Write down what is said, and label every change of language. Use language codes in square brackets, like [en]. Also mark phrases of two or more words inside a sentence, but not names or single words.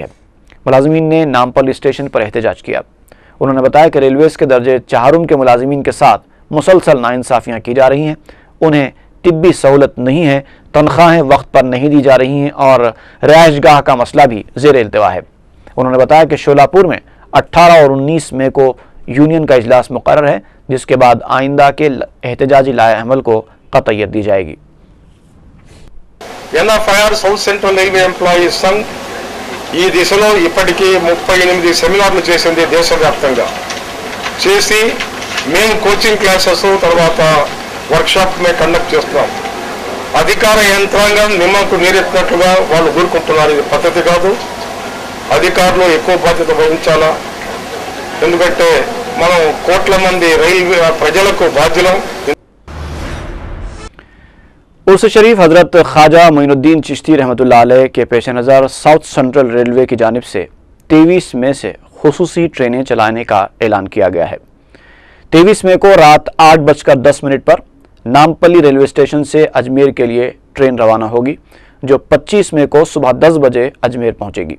[ur] ملازمین نے نامپلی اسٹیشن پر احتجاج کیا۔ انہوں نے بتایا کہ ریلویز کے درجے چہارم کے ملازمین کے ساتھ مسلسل ناانصافیاں کی جا رہی ہیں، انہیں طبی سہولت نہیں ہے، تنخواہیں وقت پر نہیں دی جا رہی ہیں اور رہائش گاہ کا مسئلہ بھی زیر التوا ہے۔ انہوں نے بتایا کہ شولاپور میں 18 اور 19 مئی کو یونین کا اجلاس مقرر ہے، جس کے بعد آئندہ کے احتجاجی لائحہ عمل کو قطعیت دی جائے گی۔ [te] NFIR సౌత్ సెంట్రల్ రైల్వే ఎంప్లాయీస్ సంఘ్ ఈ దిశలో ఇప్పటికీ 38 సెమినార్లు చేసింది దేశవ్యాప్తంగా చేసి మేము [en] coaching classes [te] తర్వాత [en] workshop conduct [te] చేస్తున్నాం। అధికార యంత్రాంగం నిమ్మకు నీరెత్తినట్లుగా వాళ్ళు ఊరుకుంటున్నారు। ఇది పద్ధతి కాదు। అధికారులు ఎక్కువ బాధ్యత వహించాలా, ఎందుకంటే మనం కోట్ల మంది రైల్వే ప్రజలకు బాధ్యులం। [ur] عرس شریف حضرت خواجہ معین الدین چشتی رحمۃ اللہ علیہ کے پیش نظر ساؤتھ سینٹرل ریلوے کی جانب سے 23 مئی سے خصوصی ٹرینیں چلانے کا اعلان کیا گیا ہے۔ 23 مئی کو رات 8:10 پر نامپلی ریلوے اسٹیشن سے اجمیر کے لیے ٹرین روانہ ہوگی، جو 25 مئی کو صبح 10 بجے اجمیر پہنچے گی۔